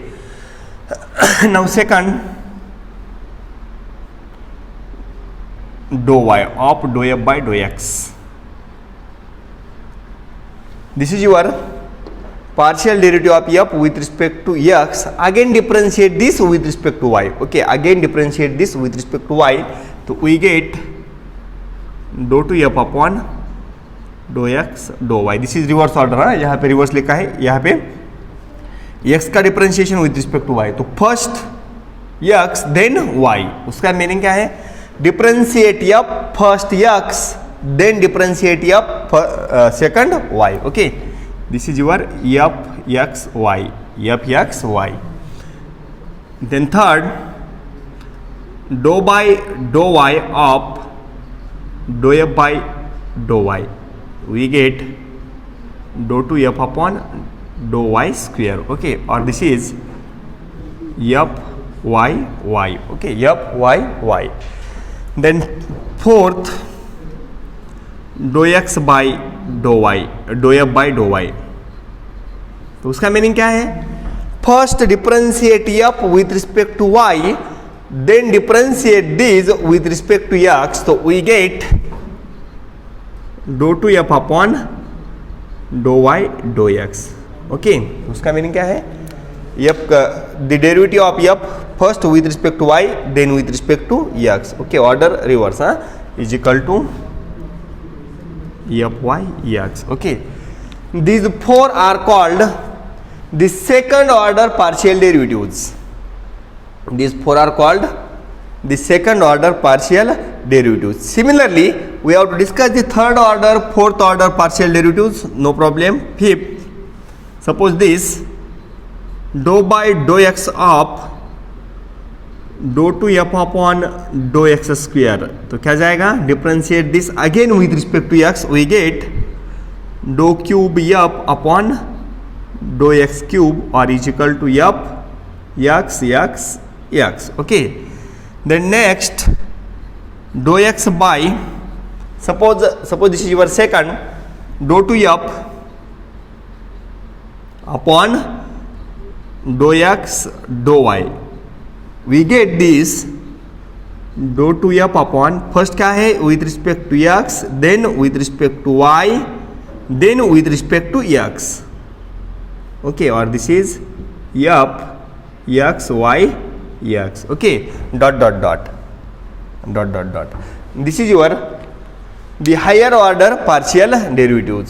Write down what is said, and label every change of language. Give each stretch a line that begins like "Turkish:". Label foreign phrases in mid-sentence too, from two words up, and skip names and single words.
English: Now second dou y of dou f by dou x. This is your partial derivative of f with respect to x, again differentiate this with respect to y. Okay, again differentiate this with respect to y, so we get dou to f upon dou x dou y. this is reverse order
Hindi: है, यहाँ पे रिवर्स लिखा है, यहाँ पे
English: x का differentiation with respect to y, तो फर्स्ट x देन y,
Hindi: उसका मीनिंग क्या है,
English: differentiate f first x then differentiate f second y. okay, this is your f x y, f x y. then third dou by dou y of dou f by dou y, we get dou to f upon dou y square. Okay, or this is f y y. Okay, f y y. Then fourth dou x by dou y, dou f by dou y,
Hindi: तो उसका मीनिंग क्या है,
English: first differentiate f with respect to y, then differentiate this with respect to x, so we get dou to f upon dou y dou x. ओके,
Hindi: उसका मीनिंग क्या है,
English: f the derivative of f first with respect to y then with respect to x. okay, order reverse is equal to f y x. ओके, these four are called the second order partial derivatives. These four are called the second order partial derivatives. Similarly, we have to discuss the third order, fourth order partial derivatives. No problem. Fifth, suppose this dou by dou x of dou to f upon dou x square,
Hindi: तो क्या जाएगा,
English: differentiate this again with respect to x, we get dou cube f upon dou x cube or is equal to f x x x. Okay, then next dou x by, suppose this is your second, dou to f upon dou x dou y, we get this dou to f upon,
Hindi: फर्स्ट क्या है,
English: with respect to x, then with respect to y, then with respect to x. Okay, or this is f x y x. Okay, dot dot dot dot dot dot. This is your the higher order partial derivatives.